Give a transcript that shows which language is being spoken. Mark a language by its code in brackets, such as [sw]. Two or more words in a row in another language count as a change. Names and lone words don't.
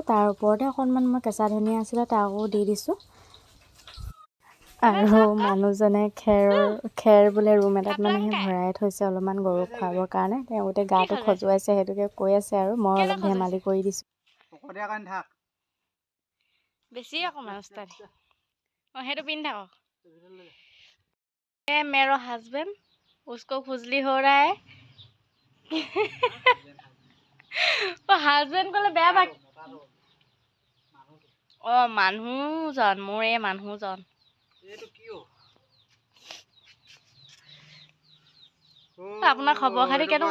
[as] তাৰ ওপৰতে অকণমান মই কেঁচা ধনিয়া আছিলে, তাকো দি দিছোঁ। আৰু মানুহজনে খেৰ বোলে ৰুম এটাত মানে সেই ভৰাই থৈছে অলপমান গৰুক খুৱাবৰ কাৰণে। তেওঁ গোটেই গাটো খজুৱাইছে, সেইটোকে কৈ আছে আৰু মই অলপ ধেমালি কৰি দিছোঁ। বেছি অকণমান সেইটো পিন্ধি থাকক। [hi] मेरो हस्बैंड उसको खुजली हो रहा है। [as] হাজবেণ্ড ক'লে বেয়া পাক। মানুহজন, মোৰ এই মানুহজন। আপোনাৰ খবৰ খাতি কেনেকুৱা?